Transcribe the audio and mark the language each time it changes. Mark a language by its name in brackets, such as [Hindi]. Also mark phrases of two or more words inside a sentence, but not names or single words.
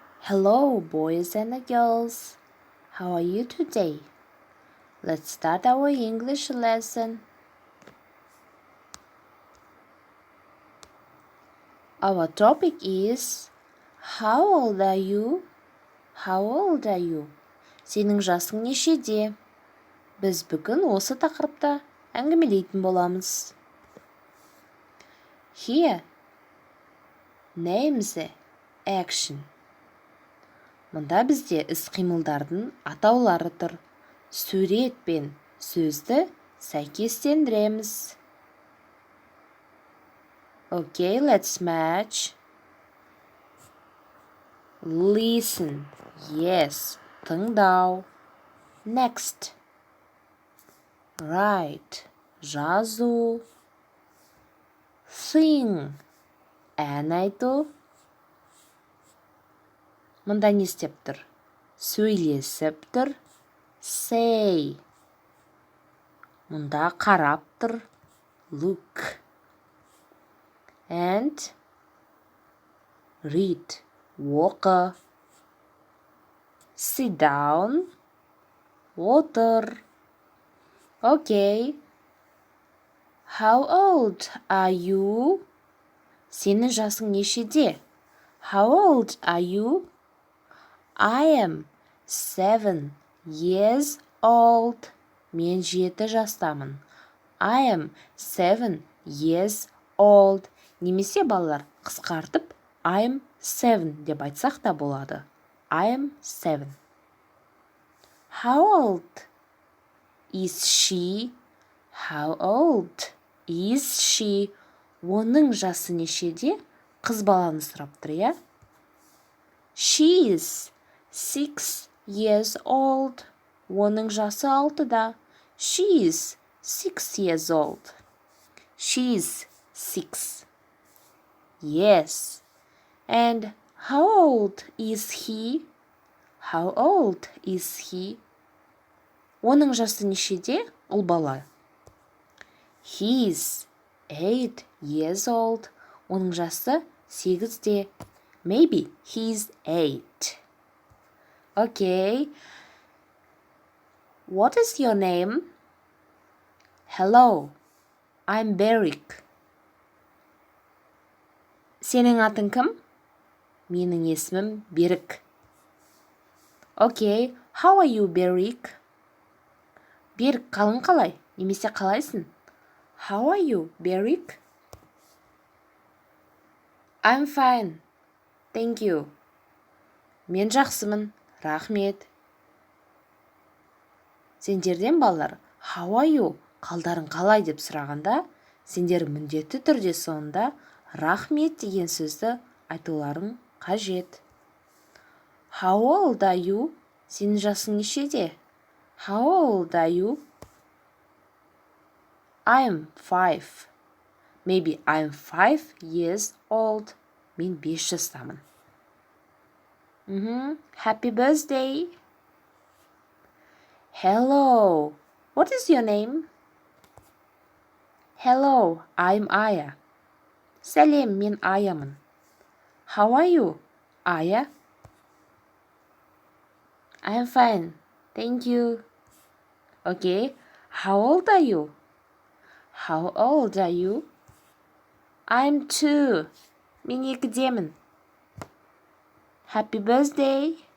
[English] Hello, boys and girls. How are you today? Let's start our English lesson. Our topic is How old are you? How old are you? [Kazakh] Сенің жасың нешеде? Біз бүгін осы тақырыпта әңгімелейтін боламыз. [English] Here, names, action. [Kazakh] Мұнда бізде іс-қимылдардың атаулары тұр. Сурет пен сөзді сәйкестендіреміз. [English] Okay, let's match. Listen. Yes. Тыңдау. Next. Write. [Kazakh] Жазу. Sing. Ән айту. Мұнда не істеп тұр? Сөйлесіп тұр. Say. Мұнда қарап тұр. [English] Look. And read. Оқы. Sit down. [Kazakh] Отыр. Okay. [English] How old are you? [Kazakh] Сенің жасың нешеде? [English] How old are you? I am 7 years old. [Kazakh] Мен 7 жастамын. [English] I am 7 years old. [Kazakh] Немесе балалар қысқартып [English] I am 7 [Kazakh] деп айтсақ та болады. [English] I am 7. How old is she? How old is she? [Kazakh] Оның жасы нешеде? Қыз баланы сұрап тұр, иә? [English] She is 6 years old. [Kazakh] Оның жасы 6-да. [English] She is 6 years old. She is 6. Yes. And how old is he? How old is he? [Kazakh] Оның жасы нешеде? Ол бала. [English] He is 8 years old. [Kazakh] Оның жасы 8-де. [English] Maybe he's 8. Okay. What is your name? Hello. I'm Beric. [Kazakh] Сенің атың кім? Менің есімім Берік. [English] Okay. How are you, Beric? [Kazakh] Берік, қалың қалай? Немесе қалайсың? [English] How are you, Beric? I'm fine. Thank you. [Kazakh] Мен жақсымын. Рахмет. Сендерден балалар, [English] how are you? [Kazakh] Қалдарың қалай деп сұрағанда, сендер міндетті түрде соңында рахмет деген сөзді айтуларың қажет. [English] How old are you? [Kazakh] Сенің жасың нешеде? [English] How old are you? I'm 5. Maybe I'm 5 years old. [Kazakh] Мен 5 жастамын. [English] Happy birthday. Hello. What is your name? Hello, I'm Aya. [Kazakh] Сәлем, мен Аямын. [English] How are you, Aya? I'm fine. Thank you. Okay. How old are you? How old are you? I'm 2. [Kazakh] Мен 2-демін. [English] Happy birthday.